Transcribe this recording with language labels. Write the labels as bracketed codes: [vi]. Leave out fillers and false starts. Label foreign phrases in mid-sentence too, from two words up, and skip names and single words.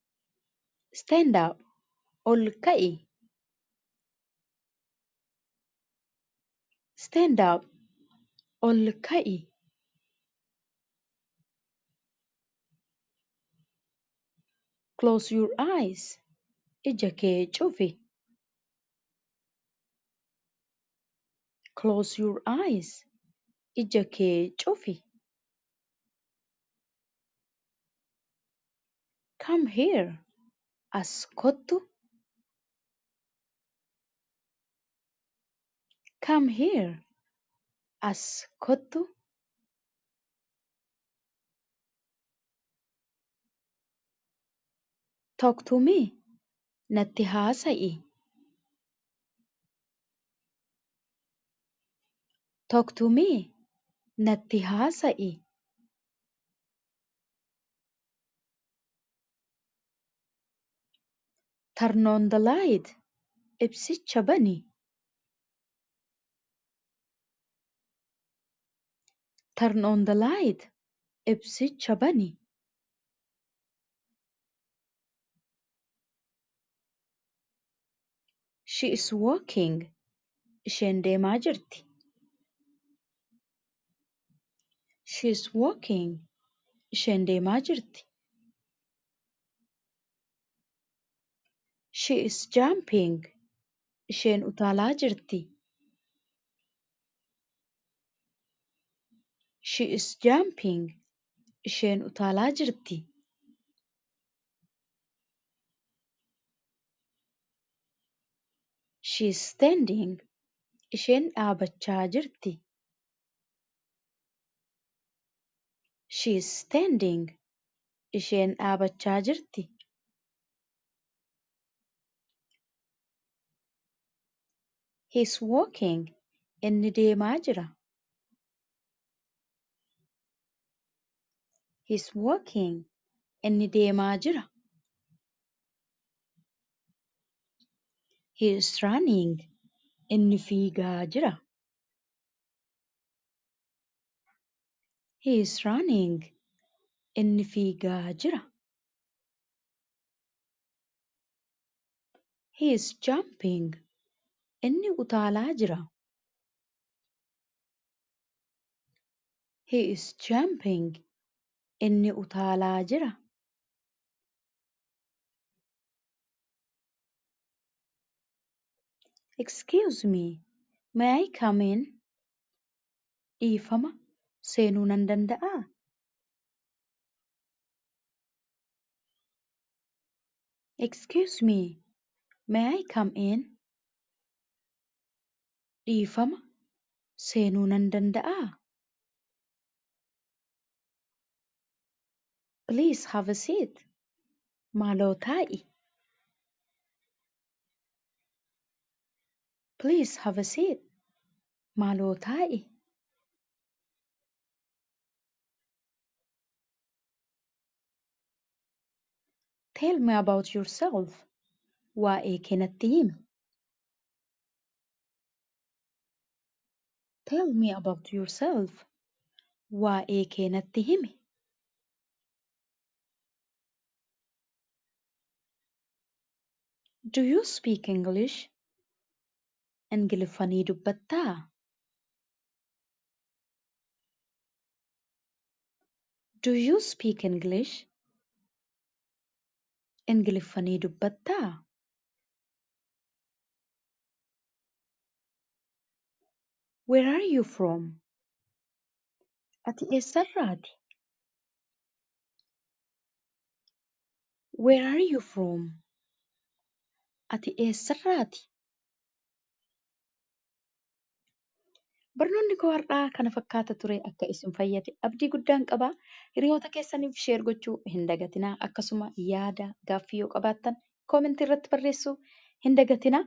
[en] Stand up. [om] Ol ka'i. [en] Stand up. [om] Ol ka'i. [en] Close your eyes. [om] Ija kee cufi. [en] Close your eyes. [om] Ija kee cufi. [en] Come here. [om] As kottu. [en] Come here. [om] As kottu. [en] Talk to me. [om] Natti haasa'i. [en] Talk to me. [om] Natti haasa'i. [en] Turn on the light. [om] Ibsicha bani. [en] Turn on the light. [om] Ibsicha bani. [en] She is walking. [om] Isheen deemaa jirti. [en] She is walking. [om] Isheen deemaa jirti. [en] She is jumping. [om] Isheen utaalaa jirti. [en] She is jumping. [om] Isheen utaalaa jirti. [en] She is standing. [om] Isheen dhaabachaa jirti. [en] She is standing. [om] Isheen dhaabachaa jirti. [en] He is walking. [om] Inni deemaa jira. [en] He is walking. [om] Inni deemaa jira. [en] He is running. [om] Inni fiigaa jira. [en] He is running. [om] Inni fiigaa jira. [en] He is jumping. [om] Inni utaalaa jira. [en] He is jumping. [om] Inni utaalaa jira. [en] Excuse me. May I come in? [om] Dhiifama. Seenuu nan danda'aa? [en] Excuse me. May I come in? [om] Dhiifama. Seenuu nan danda'aa? [en] Please have a seat. [om] Maaloo taa'i. [en] Please have a seat. [om] Maaloo taa'i. [en] Tell me about yourself. [om] Waa'ee kee natti himi. [en] Tell me about yourself. [om] Waa'ee kee natti himi. [en] Do you speak English? [om] Ingiliffanii dubbattaa? [en] Do you speak English? [om] Ingiliffanii dubbattaa? [en] Where are you from? [om] Ati eessarraati? [en] Where are you from? [om] Ati eessarraati? Barnoonni koo har'aa kana fakkaata ture akka isin fayyade abdii guddaan qaba. Hiriyoota keessaniif sheer gochuu hin dagatinaa. Akkasuma yaada gaaffii yoo qabaattan koomentii irratti barreessuu hin dagatinaa.